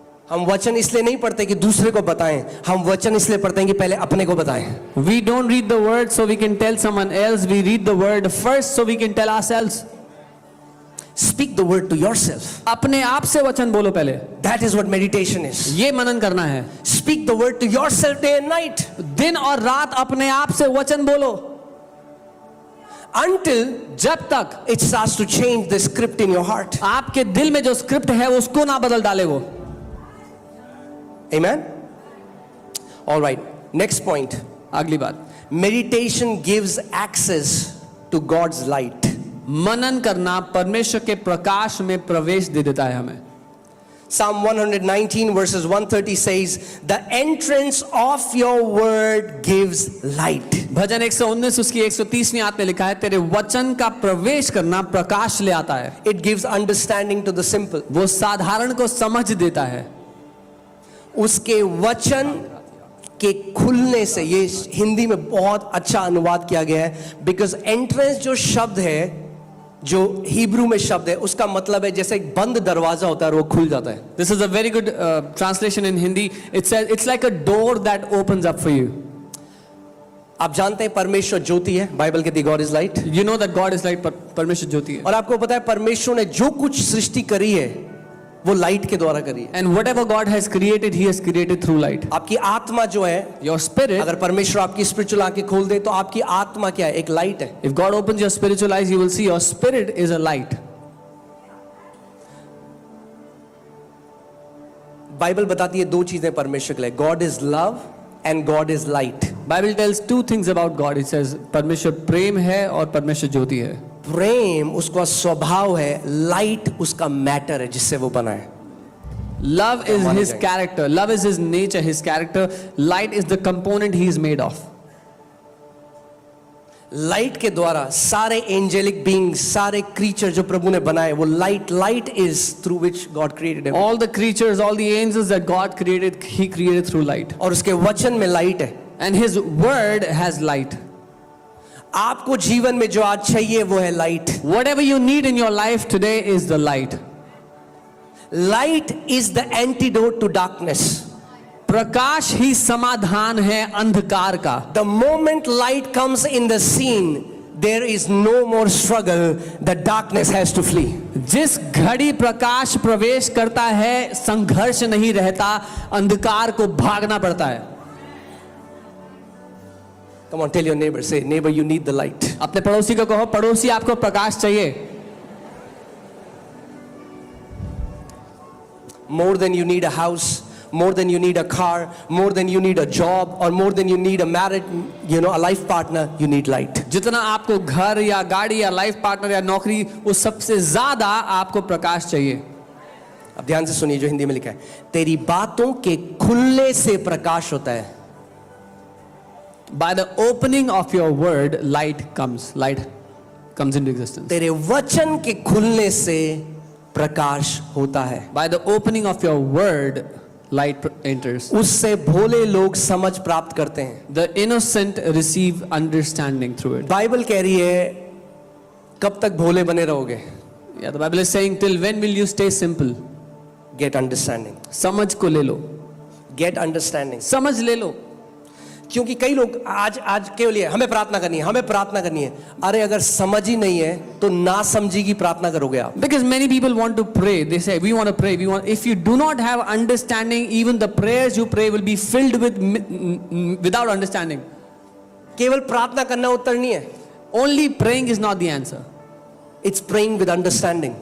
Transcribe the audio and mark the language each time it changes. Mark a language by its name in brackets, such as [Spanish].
[Hindi] हम वचन इसलिए नहीं पढ़ते कि दूसरे को बताएं, हम वचन इसलिए पढ़ते हैं कि पहले अपने को बताएं। [English] We don't read the word so we can tell someone else. We read the word first so we can tell ourselves. Speak the word to yourself. [Hindi] अपने आप से वचन बोलो पहले। [English] That is what meditation is. [Hindi] ये मनन करना है। [English] Speak the word to yourself day and night. [Hindi] दिन और रात अपने आप से वचन बोलो, [English] Until [Hindi] जब तक [English] it starts to change the script in your heart. [Hindi] आपके दिल में जो स्क्रिप्ट है उसको ना बदल डाले वो। [English] Amen. All right. Next point. [Hindi] अगली बात, [English] Meditation gives access to God's light. [Hindi] मनन करना परमेश्वर के प्रकाश में प्रवेश दे देता है हमें। [English] Psalm 119 verses 130 says, "The entrance of your word gives light." [Hindi] भजन 119 उसकी 130वीं आयत में लिखा है, तेरे वचन का प्रवेश करना प्रकाश ले आता है। [English] It gives understanding to the simple. [Hindi] वो साधारण को समझ देता है। उसके वचन के खुलने से, ये हिंदी में बहुत अच्छा अनुवाद किया गया है, बिकॉज एंट्रेंस जो शब्द है, जो हिब्रू में शब्द है, उसका मतलब है जैसे एक बंद दरवाजा होता है और वो खुल जाता है। [English] This is a very good translation in Hindi. It says it's like a door that opens up for you. [Hindi] आप जानते हैं परमेश्वर ज्योति है, बाइबल कहती है [English] God is light. You know that God is light, [Hindi] परमेश्वर ज्योति है। और आपको पता है परमेश्वर ने जो कुछ सृष्टि करी है वो लाइट के द्वारा करी है। [English] And whatever God has created, He has created through light. [Hindi] आपकी आत्मा जो है, [English] Your spirit, [Hindi] अगर परमेश्वर आपकी स्पिरिचुअल आंखें खोल दे तो आपकी आत्मा क्या है? एक लाइट है। [English] if God opens your spiritual eyes, you will see your spirit is a light. [Hindi] Bible बताती है दो चीजें परमेश्वर के लिए, [English] God is love and God is light. Bible tells two things about God. It says [Hindi] परमेश्वर प्रेम है और परमेश्वर ज्योति है। प्रेम उसका स्वभाव है, लाइट उसका मैटर है जिससे वो बना है। [English] Love is His character. Love is His nature, His character. Light is the component He is made of. [Hindi] Light के द्वारा सारे एंजेलिक बीइंग्स, सारे क्रीचर जो प्रभु ने बनाए, वो [English] Light is through which God created him. All the creatures, all the angels that God created, He created through light. [Hindi] और उसके वचन में लाइट है। [English] And His word has light. [Hindi] आपको जीवन में जो आज चाहिए वो है light. [English] Whatever you need in your life today is the light. Light is the antidote to darkness. [Hindi] प्रकाश ही समाधान है अंधकार का। [English] The moment light comes in the scene, there is no more struggle, the darkness has to flee. [Hindi] जिस घड़ी प्रकाश प्रवेश करता है, संघर्ष नहीं रहता, अंधकार को भागना पड़ता है। [English] Come on, tell your neighbor, say, neighbor, you need the light. [Hindi] अपने पड़ोसी को कहो, पड़ोसी आपको प्रकाश चाहिए। [English] More than you need a house, more than you need a car, more than you need a job, or more than you need a married, a life partner, you need light. [Hindi] जितना आपको घर या गाड़ी या life partner या नौकरी, उस सबसे ज्यादा आपको प्रकाश चाहिए। अब ध्यान से सुनिए जो हिंदी में लिखा है, तेरी बातों के खुलने से प्रकाश होता है। [English] By the opening of your word, light comes into existence. [Hindi] तेरे वचन के खुलने से प्रकाश होता है। [English] By the opening of your word, light enters. [Hindi] उससे भोले लोग समझ प्राप्त करते हैं। [English] The innocent receive understanding through it. [Hindi] Bible कह रही है कब तक भोले बने रहोगे? [English] Yeah, the Bible is saying, till when will you stay simple? Get understanding, [Hindi] समझ को ले लो, [English] Get understanding. [Hindi] समझ ले लो। क्योंकि कई लोग आज के लिए हमें प्रार्थना करनी है, हमें प्रार्थना करनी है। अरे अगर समझ ही नहीं है तो ना समझी की प्रार्थना करोगे आप। [English] Because many people want to pray. They say, we want to pray. If you do not have understanding, even the prayers you pray will be filled with without understanding. [Hindi] केवल प्रार्थना करना उत्तर नहीं है। [English] Only praying is not the answer. It's praying with understanding.